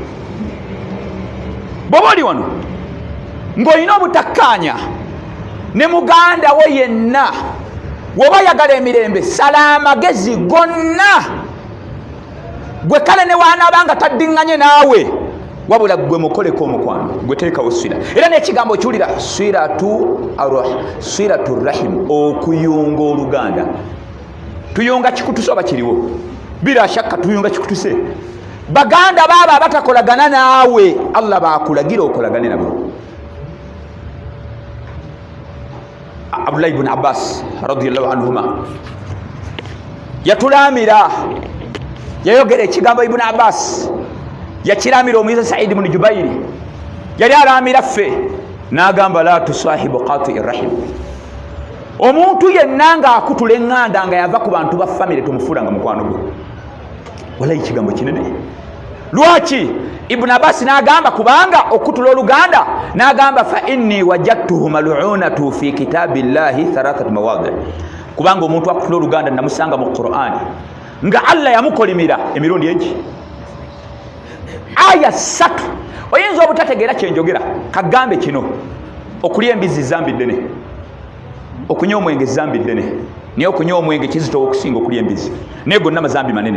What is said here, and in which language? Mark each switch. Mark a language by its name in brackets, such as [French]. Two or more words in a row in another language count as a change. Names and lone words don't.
[Ganda] bw'oba oli wano ng'olina obutakkaanya ne muganda wo yenna woba yagala emirembe sala amagezi gonna gwe kale ne waanaabanga taddiŋŋanye naawe wabula gwe mukoleko omukwano gwe teekawo swira era n'ekigambo kiwulira [Arabic] صلة الرحم [Ganda] okuyunga oluganda tuyunga kikutuse oba kiriwo [Arabic] بلا شك [Ganda] tuyunga kikutuse baganda baaba abatakolagana naawe Allah baakulagira okolagane nabo Abdullah ibn Abbas [Arabic] رضي الله عنهما [Ganda] yatulamira yayogera ekigambo Ibn Abbas yakiramira omuyiza Said ibn Jubair yali alamira ffe n'agamba [Arabic] لا تصاحب قاطع رحم [Ganda] omuntu yenna nga akutula eŋŋanda nga yava ku bantu ba famire tumufuulanga mukwano gwe. Walayi kigambo kinene. Lwaki Ibn Abbas n'agamba kubanga okutula oluganda n'agamba [Arabic] فإني وجدته ملعونا في كتاب الله ثلاثة مواضع, [Ganda] kubanga omuntu akutula oluganda namusanga mu Qur'an nga Allah yamukolimira emirundi egi aya 3. Oyinza obutategeera kyenjogera, kagambe kino: okulya embizi zambi ddene, okunywa omwenge zambi ddene, naye okunywa omwenge kizitowa okusinga okulya embizi, naye gonna mazambi manene.